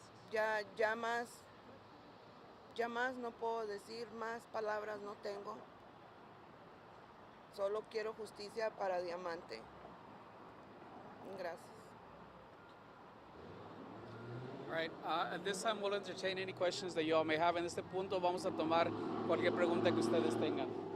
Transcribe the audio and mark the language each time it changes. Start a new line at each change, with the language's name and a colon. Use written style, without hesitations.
Spanish: Ya más no puedo decir, más palabras no tengo. Solo quiero justicia para Diamante. Gracias.
English: All right, at this time we'll entertain any questions that you all may have.
Spanish: En este punto vamos a tomar cualquier pregunta que ustedes tengan.